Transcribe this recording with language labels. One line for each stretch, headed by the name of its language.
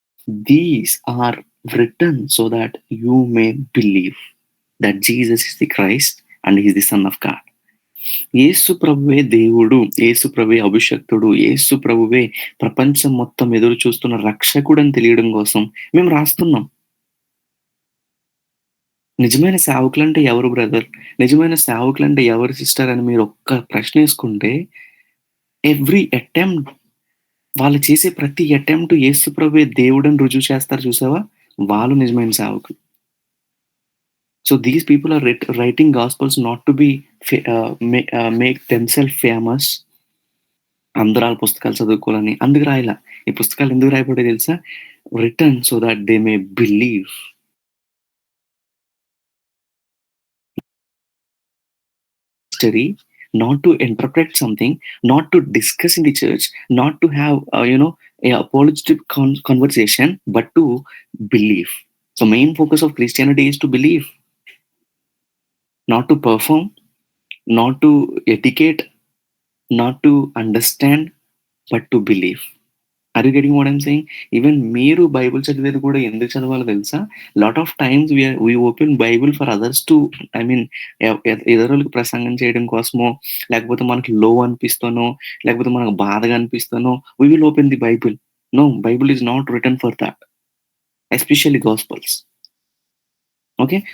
English: These are written so that you may believe that Jesus is the Christ and he is the Son of God.
Telugu: యేసు ప్రభువే దేవుడు, యేసు ప్రభువే అభిషక్తుడు, యేసు ప్రభువే ప్రపంచం మొత్తం ఎదురు చూస్తున్న రక్షకుడని తెలియడం కోసం మేము రాస్తున్నాం. నిజమైన సేవకులంటే ఎవరు బ్రదర్? నిజమైన సేవకులంటే ఎవరు సిస్టర్ అని మీరు ఒక్క ప్రశ్న ఏసుకుంటే, ఎవ్రీ అటెంప్ట్ వాళ్ళు చేసే ప్రతి అటెంప్ట్ యేసు ప్రభువే దేవుడని రుజువు చేస్తారు చూసావా? వాళ్ళు నిజమైన సేవకులు.
English: So, these people are writing gospels not to be make themselves famous.
Telugu: అందరూ ఆళ్ళ పుస్తకాలు చదువుకోవాలని. అందుకు రాయలా. ఈ పుస్తకాలు ఎందుకు రాయబడ్డాయో తెలుసా?
English: Written so that they may believe. History, not to interpret something, not to discuss in the church, not to have a apologetic conversation, but to believe. So, main focus of Christianity is to believe, not to perform, not to educate, not to understand, but to believe. Are you getting what I'm saying?
Telugu: Even మీరు Bible చదివేది కూడా ఎందుకు చదవాలో తెలుసా?
English: lot of times we open Bible for others to, I mean
Telugu: ఇతరులకు ప్రసంగం చేయడం కోసమో, లేకపోతే మనకి లో అనిపిస్తానో, లేకపోతే మనకు బాధగా అనిపిస్తానో
English: We will open the Bible. No, Bible is not written for that, especially gospels. Okay.